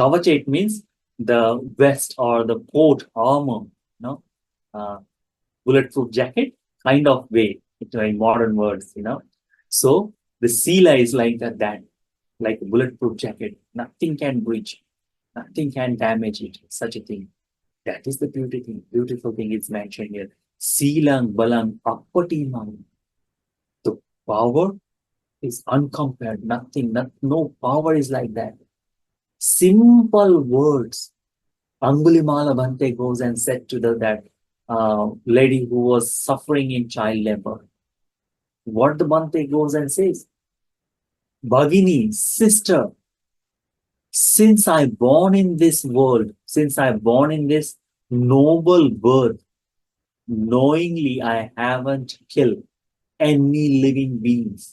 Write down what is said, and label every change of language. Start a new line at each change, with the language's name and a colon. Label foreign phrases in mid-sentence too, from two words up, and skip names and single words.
English: Kavacha, it means the vest or the coat, armor, uh, bulletproof jacket kind of way, in modern words, So the Sila is like that, like a bulletproof jacket. Nothing can breach, nothing can damage it, such a thing. That is the beautiful thing is mentioned here.
Pali: Silang balang appatimang.
English: The power is uncompared. Nothing, no power is like that. Simple words. Angulimala Bhante goes and said to that lady who was suffering in child labor. What the Bhante goes and says? Bhagini, sister, since I born in this world, since I born in this noble birth, knowingly I haven't killed any living beings.